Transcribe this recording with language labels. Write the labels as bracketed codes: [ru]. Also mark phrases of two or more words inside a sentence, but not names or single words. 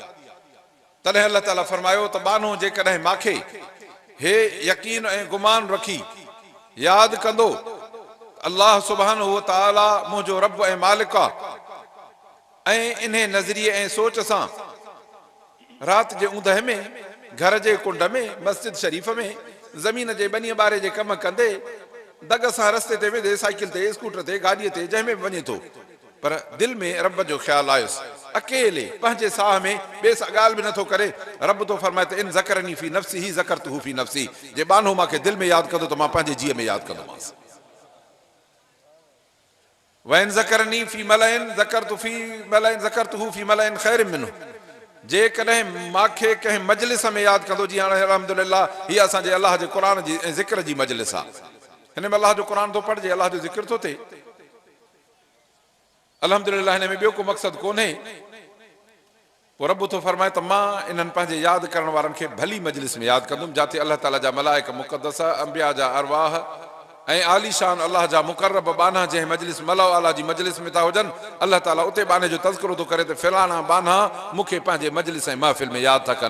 [sd] तॾहिं अलाह ताला फरमायो त बानो जेकॾहिं मांखे हे यकीन ऐं गुमान रखी यादि कंदो, अलाह सुब्हानहू तआला मुंहिंजो रब ऐं मालिक आहे, ऐं इन नज़रिए ऐं सोच सां राति जे ऊंदहि में, घर जे कुंड में, मस्जिद शरीफ़ में, ज़मीन जे बनीअ ॿारे जे कम कंदे, दग सां रस्ते ते वेंदे, साइकिल ते, स्कूटर ते, गाॾीअ ते, जंहिं में बि वञे थो, पर दिलि में रब जो ख़्यालु आयुसि। अकेले पंहिंजे साह में ॿिए सां ॻाल्हि बि नथो करे। रब तो फरमाए त [ar] إن ذكرني في نفسه ذكرته في نفسي, [sd] जे बानो मूंखे दिलि में यादि कंदो त मां पंहिंजे जीअ में यादि कंदोमांसि। [ar] وإن ذكرني في ملإ ذكرته في ملإ خير منه, [sd] जेकॾहिं मूंखे कंहिं मजलिस में यादि कंदो, जीअं हाणे अल्हम्दुलिल्लाह हीअ असांजे अलाह जे क़ुरान जी ऐं ज़िक्र जी मजलिस आहे। हिन में अलाह जो क़ुरान थो पढ़िजे, अलाह जो ज़िक्र थो थिए। अल्हम्दुलिल्लाह हिन में ॿियो को मक़सदु कोन्हे। पोइ रब थो फरमाए त मां इन्हनि पंहिंजे यादि करण वारनि खे भली मजलिस में यादि कंदुमि, जाते अलाह ताला जा मलाइक मुक़दस, अंबिया जा अरवाह ऐं आलीशान अलाह जा मुक़र्रब बाना जंहिं मजलिस [ar] الملأ الأعلى [sd] जी मजलिस में था हुजनि, अलाह ताला उते बाने जो तज़किरो थो करे त फिलाना बाना मूंखे पंहिंजे मजलिस ऐं महफ़िल में यादि था कनि।